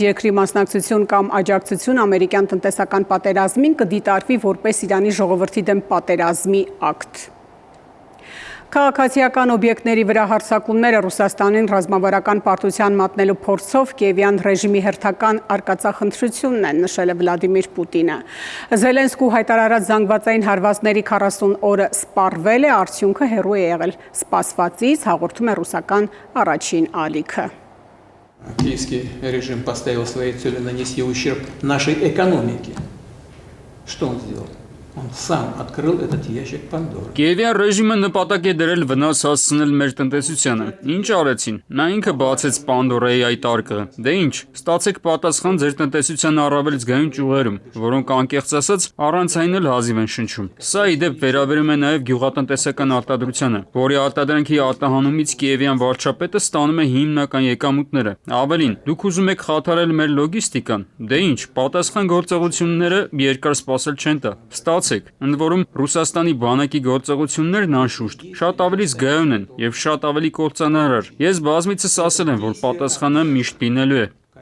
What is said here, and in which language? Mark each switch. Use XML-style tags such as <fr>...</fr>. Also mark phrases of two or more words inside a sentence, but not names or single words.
<hy>երկրի մասնակցություն կամ աջակցություն ամերիկյան տնտեսական պատերազմին կդիտարկվի որպես Իրանի ժողովրդի դեմ պատերազմի ակտ։ Քաղաքացիական օբյեկտների վրա հարձակումները Ռուսաստանին ռազմավարական պարտության մատնելու փորձով Կիևյան ռեժիմի հերթական արկածախնդրությունն են, նշել է Վլադիմիր Պուտինը։ Զելենսկու հայտարարած զանգվածային հարվածների 40 օրը սպառվել է, արդյունքը հեռու է եղել սպասվածից, հաղորդում է ռուսական առաջին ալիքը։</hy> <ru>Киевский режим поставил своей целью нанести ущерб нашей экономике. Что он сделал? Он сам открыл этот ящик Пандоры.</ru> <hy>Կիևյան ռեժիմը նպատակ է դրել վնաս հասցնել մեր տնտեսությանը։ Ինչ արեցին։ Նա ինքը բացեց Պանդորայի այդ արկղը։ Դե ինչ, ստացեք պատասխան ձեր տնտեսության առավել զգայուն ճյուղերում, որոնք անկեղծ ասած առանց այն էլ հազիվ են շնչում։ Սա ի դեպ վերաբերում է նաև գյուղատնտեսական արտադրությանը, որի արտադրանքի արտահանումից Կիևյան վարչապետը ստանում է հիմնական եկամուտները։ Ավելին, դուք ուզում եք խաթարել մեր լոգիստիկան։ Դե ինչ, պատասխան գործողությունները երկար սպասել չեն տա։ Ընդ որում Ռուսաստանի բանակի գործողություններն անշուշտ շատ ավելի զգայուն են եւ շատ ավելի կործանարար։ Ես բազմիցս ասել եմ, որ պատասխանը միշտ լինելու է։</hy>